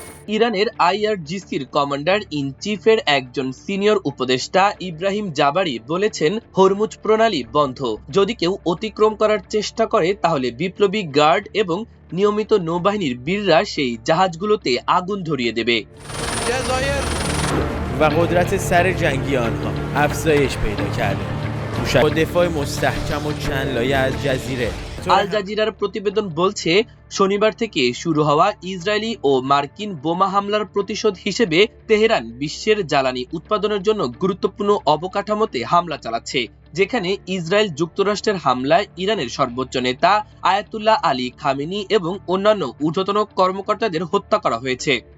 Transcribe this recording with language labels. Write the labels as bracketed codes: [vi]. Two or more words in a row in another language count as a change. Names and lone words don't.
[bn] ইরানের আইআরজিসির [en] commander in chief's [bn] একজন সিনিয়র উপদেষ্টা ইব্রাহিম জাবারি বলেছেন, হরমুজ প্রণালী বন্ধ। যদি কেউ অতিক্রম করার চেষ্টা করে তাহলে বিপ্লবী গার্ড এবং নিয়মিত নৌবাহিনীর বীররা সেই জাহাজগুলোতে আগুন ধরিয়ে দেবে। [fa] و قدرت سر جنگی آنها افزایش پیدا کرده. با دفاع مستحکم و چند لایه از جزیره [bn] আল জাজিরার প্রতিবেদন বলছে, শনিবার থেকে শুরু হওয়া ইসরায়েলি ও মার্কিন বোমা হামলার প্রতিশোধ হিসেবে তেহরান বিশ্বের জ্বালানি উৎপাদনের জন্য গুরুত্বপূর্ণ অবকাঠামোতে হামলা চালাচ্ছে, যেখানে ইসরায়েল যুক্তরাষ্ট্রের হামলায় ইরানের সর্বোচ্চ নেতা আয়াতুল্লাহ আলী খামেনি এবং অন্যান্য ঊর্ধ্বতন কর্মকর্তাদের হত্যা করা হয়েছে।